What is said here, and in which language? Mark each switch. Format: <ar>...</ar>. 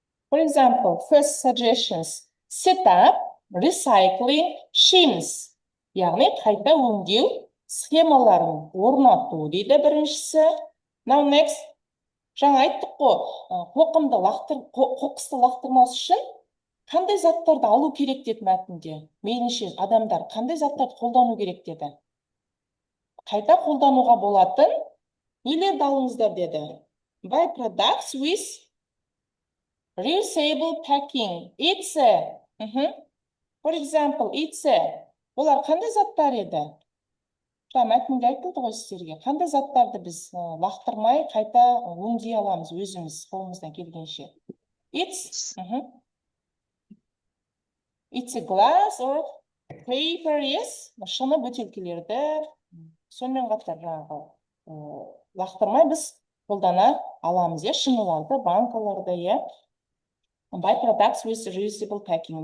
<en>For example, first suggestions. Set up recycling schemes.</en> <kk>Яғни қайта өңдеу схемаларын орнату дейді біріншісі.</kk> <en>Now next.</en> <kk>Жаңа айттық қой, қоқысты лақтырмас үшін қандай заттарды алу керек деді мәтінде. Мейлінше адамдар қандай заттарды қолдану керек деді. Қайта қолдануға болатын нелерді алыңыздар деді.</kk> <en>Buy products with reusable packing. It's for example, it's</en> <kk>олар қандай заттар еді? Мәтінде айтылды ғой сіздерге. Қандай заттарды біз лақтырмай қайта өңдей аламыз өзіміз қолымыздан келгенше.</kk> <en>It's a glass or paper, yes.</en> <kk>Шыны бөтелкелерді сонымен қатар лақтырмай біз қолдана аламыз, шыныларды, банкаларды,</kk> <en>Buy products with reusable packing.</en>